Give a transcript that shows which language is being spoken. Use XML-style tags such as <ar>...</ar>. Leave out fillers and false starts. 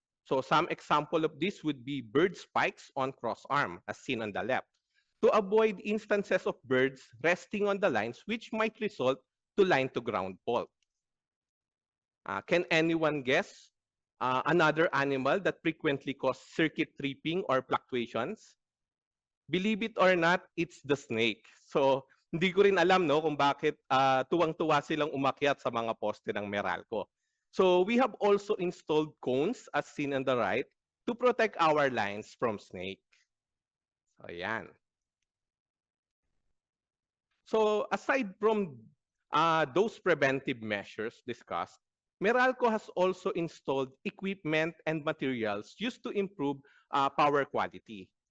<en>So some example of this would be bird spikes on crossarm, as seen on the left, to avoid instances of birds resting on the lines which might result to line-to-ground fault. Can anyone guess another animal that frequently causes circuit tripping or fluctuations? Believe it or not, it's the snake.</en> <tl>So, hindi ko rin alam no kung bakit tuwang-tuwa silang umakyat sa mga poste ng Meralco.</tl> <en>So, we have also installed cones as seen on the right to protect our lines from snake.</en> <tl>So, ayan.</tl> <en>So, aside from those preventive measures discussed, Meralco has also installed equipment and materials used to improve power quality.</en>